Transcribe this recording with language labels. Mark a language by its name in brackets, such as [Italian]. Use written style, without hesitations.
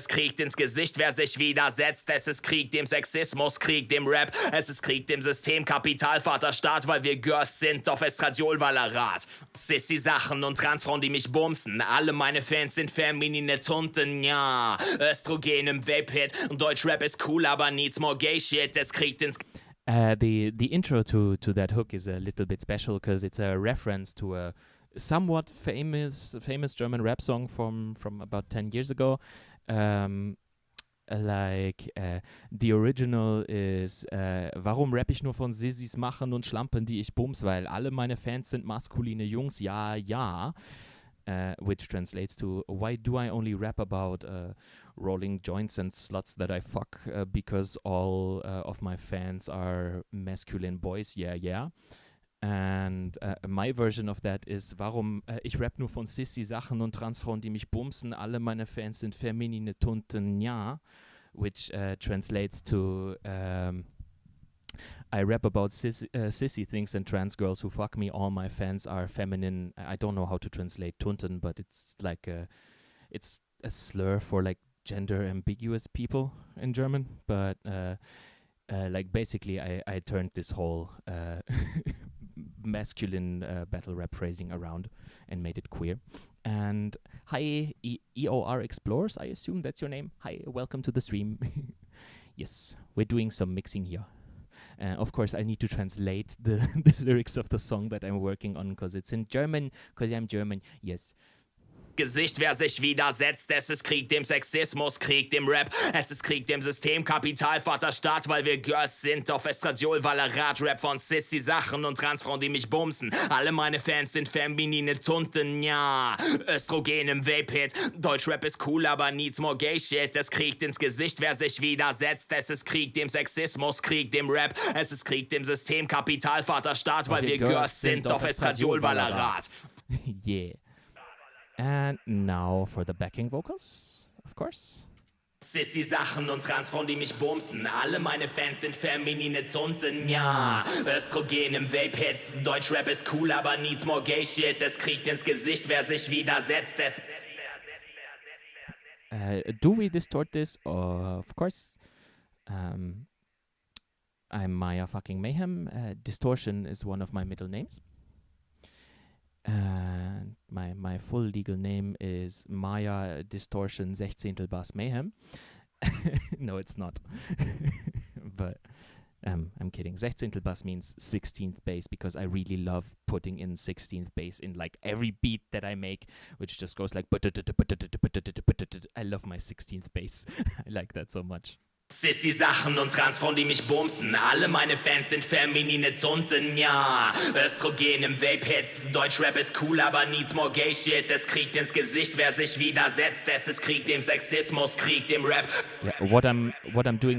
[German] Es kriegt ins Gesicht, wer sich widersetzt. Es ist Krieg dem Sexismus, Krieg dem Rap. Es ist Krieg dem System, Kapital, Vater, Staat. Weil wir Girls sind auf Estradiol, Ballerat. Sissy-Sachen und Transfrauen, die mich bumsen. Alle meine Fans sind feminine Tunten, ja. Östrogen im Vape-Hit. Deutschrap ist cool, aber [English] needs more gay shit. [German] Es kriegt ins... [English] The intro to that hook is a little bit special because it's a reference to a somewhat famous German rap song from about 10 years ago. The original is [German] warum rapp ich nur von Sissis machen und Schlampen, die ich bums, weil alle meine Fans sind maskuline Jungs, ja, ja. [English] Which translates to, why do I only rap about rolling joints and sluts that I fuck because all of my fans are masculine boys, yeah, yeah. And my version of that is, [German] warum ich rap nur von Sissy-Sachen und Transfrauen, die mich bumsen, alle meine Fans sind feminine Tunten, ja, [English] which translates to I rap about sissy things and trans girls who fuck me. All my fans are feminine. I don't know how to translate Tunten, but it's like it's a slur for like gender ambiguous people in German. But like basically, I turned this whole masculine battle rap phrasing around and made it queer. And hi, EOR Explorers, I assume that's your name. Hi, welcome to the stream. Yes, we're doing some mixing here. Of course, I need to translate the lyrics of the song that I'm working on, because it's in German, because I'm German. Yes. [German] Gesicht, wer sich widersetzt. Es ist Krieg dem Sexismus, Krieg dem Rap. Es ist Krieg dem System, Kapital, Vater, Staat, weil wir Girls sind auf Estradiol, Vallerat, Rap von Sissy-Sachen und Transfrauen, die mich bumsen. Alle meine Fans sind feminine Tunten, ja. Östrogen im Vape-Hit. Deutschrap ist cool, aber [English] needs more gay shit. [German] Es kriegt ins Gesicht, wer sich widersetzt. Es ist Krieg dem Sexismus, Krieg dem Rap. Es ist Krieg dem System, Kapital, Vater, Staat, weil wir Girls sind auf Estradiol, Vallerat. [English] Yeah. And now for the backing vocals, of course. [German] Sissy-Sachen und Transfrauen, die mich bumsen. Alle meine Fans sind feminine Tunten, ja. Östrogen im Vape-Hits. Deutschrap ist cool, aber [English] needs more gay shit. [German] Es kriegt ins Gesicht, wer sich widersetzt. [English] Do we distort this? Of course. I'm Maya fucking Mayhem. Distortion is one of my middle names. And my full legal name is Maya Distortion 16. Bass Mayhem. No, it's not. But I'm kidding. 16. Bass means 16th bass, because I really love putting in 16th bass in like every beat that I make, which just goes like I love my 16th bass. I like that so much. [German] Sissy-Sachen und Transfrauen, die mich bumsen. Alle meine Fans sind feminine Tunten, ja. Östrogen im Vape-Hits. Deutschrap ist cool, aber [English] needs more gay shit. [German] Es kriegt ins Gesicht, wer sich widersetzt. Es ist Krieg dem Sexismus, Krieg dem Rap. [English] Yeah, what I'm doing here.